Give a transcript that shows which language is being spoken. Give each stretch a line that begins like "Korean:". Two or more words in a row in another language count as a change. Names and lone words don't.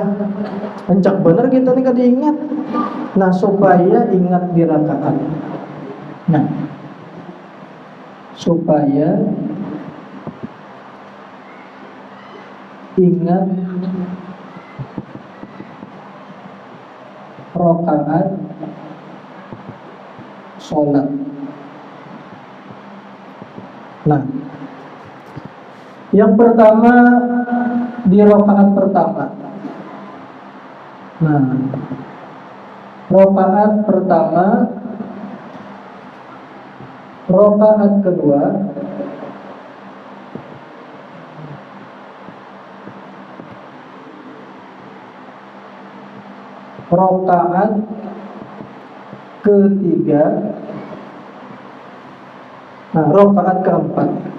Banjar: Pencak bener kita nih kada ingat. Nah supaya ingat di rakaat. Nah supaya ingat rakaat sholat. Nah, yang pertama di rakaat pertama. Nah, rakaat pertama, rakaat kedua, rakaat ketiga, nah rakaat keempat.